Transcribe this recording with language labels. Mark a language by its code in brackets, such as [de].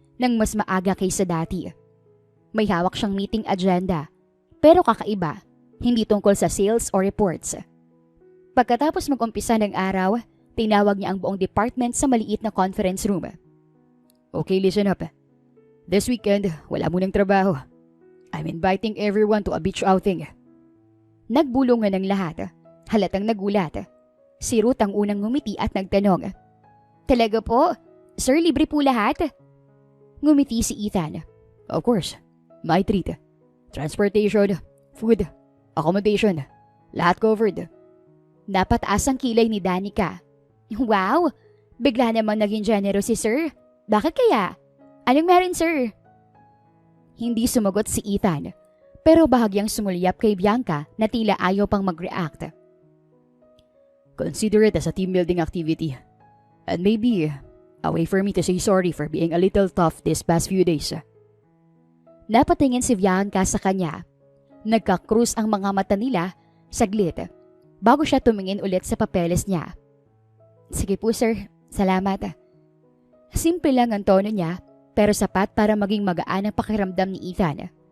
[tl] ng mas maaga kaysa dati. May hawak siyang meeting agenda, pero kakaiba, hindi tungkol sa sales o reports. Pagkatapos mag-umpisa ng araw, tinawag niya ang buong department sa maliit na conference room. [en] Okay, listen up. This weekend, [tl] wala munang trabaho. [en] I'm inviting everyone to a beach outing. [tl] Nagbulungan ng lahat. Halatang nagulat. Si Ruth ang unang ngumiti at nagtanong. Talaga po? Sir, libre po lahat? Ngumiti si Ethan. [en] Of course. My treat. Transportation, food, accommodation. [tl] Lahat covered. Napataas ang kilay ni Danica. Wow! Bigla namang naging generous si Sir. Bakit kaya? Anong meron, Sir? Hindi sumagot si Ethan, pero bahagyang sumulyap kay Bianca na tila ayaw pang mag-react. [en] Consider it as a team building activity. And maybe a way for me to say sorry for being a little tough these past few days. [tl] Napatingin si Bianca sa kanya. Nagka-cruise ang mga mata nila saglit bago siya tumingin ulit sa papeles niya. Sige po, Sir. Salamat. Simple lang ang tono niya, pero sapat para maging magaan ang pakiramdam ni Ethan.